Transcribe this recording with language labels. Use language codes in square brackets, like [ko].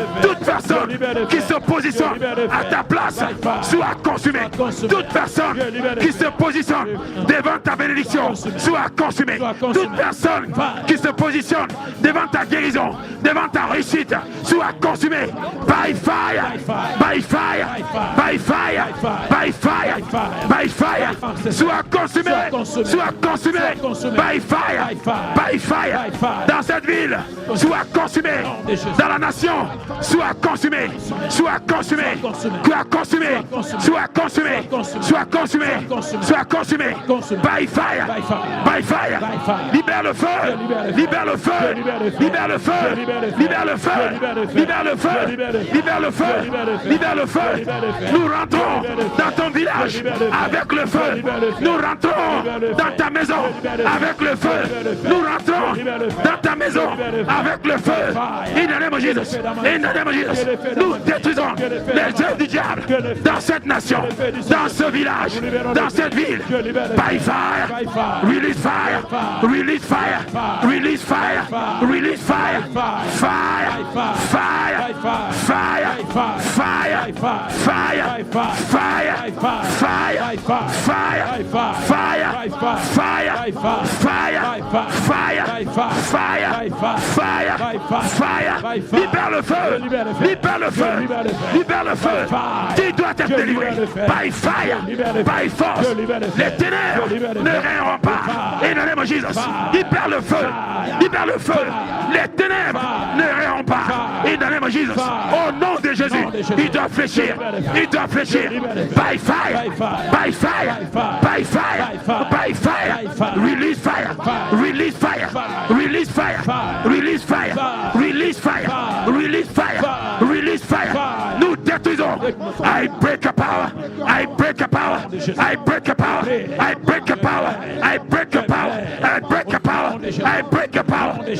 [fr] Toute personne qui se positionne à ta place soit consumée. Toute personne qui se positionne devant ta bénédiction soit consumée. Toute personne qui se positionne devant ta guérison, devant ta réussite, soit consumée. [en] By fire, by fire, by fire, by fire, by fire. [fr] Soit consumé, soit consumé. [en] By fire, by fire. [fr] Dans cette ville, soit consumé. Dans la nation, soit consumé, soit consumé, soit consumé, soit consumé, soit consumé, soit consumé. [en] By fire, by fire. [fr] Libère le feu, libère le feu, libère le feu, libère le feu, libère le feu, libère le feu, libère le feu. Nous rentrons dans ton village avec le feu. Nous rentrons dans ta maison avec le feu. Nous rentrons dans ta maison avec le feu. [en] In the name of Jesus. In the name of Jesus. [fr] Nous détruisons les œuvres du diable dans cette nation, dans ce village, dans cette ville. [en] By fire, release fire, release fire, release fire, release fire, fire, fire, fire, fire, fire, fire, fire, fire, fire, fire, fire. [fr] Libère le feu, libère le feu, libère le feu. Tu dois être délivré. [en] By fire, by force. [fr] Les ténèbres ne régneront pas. [en] In the name of Jesus. [fr] Libère le feu, libère le feu. Les ténèbres ne régneront pas. [en] In the name of Jesus. [fr] Au nom de Jésus, il doit fléchir, il doit fléchir. [en] By fire, by fire, by fire, by fire. Release fire, release fire, release fire, release fire, release fire, release fire, release fire. [fr] Nous détruisons. [en] I break a power, I break a power, I break a power, I break a power, I break a power, I break a power, I break a power.